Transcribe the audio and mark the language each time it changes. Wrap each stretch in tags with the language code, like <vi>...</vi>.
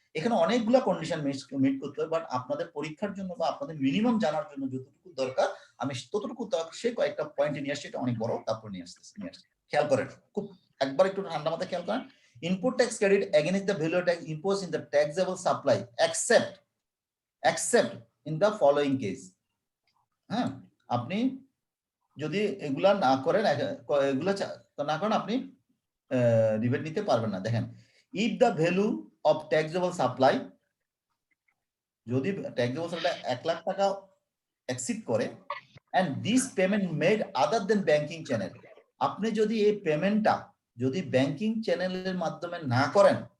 <bn>এখানে অনেকগুলো condition meet করতে হয়, বাট আপনাদের পরীক্ষার জন্য বা আপনাদের মিনিমাম জানার জন্য যতটুকু দরকার আমি ততটুকু সে কয়েকটা পয়েন্টে নিয়ে আসছি। এটা অনেক বড়, তারপর নিয়ে আসছি। খেয়াল করেন, খুব একবার একটু ঠান্ডা মাথায় খেয়াল করেন।</bn> <en>Input tax credit against the value tax imposed in the taxable supply except in the following case.</en> <bn>হ্যাঁ, আপনি যদি এগুলা না করেন, এগুলা না করেন, আপনি রিবেট নিতে পারবেন না। দেখেন,</bn> <en>if the value of taxable supply, যদি taxable supply 1</en> <bn>লাখ টাকা এক্সিড করে</bn> <en>and this payment made other than banking channel,</en> <bn>আপনি যদি এই পেমেন্টটা যদি ব্যাংকিং চ্যানেলের মাধ্যমে না করেন,</bn>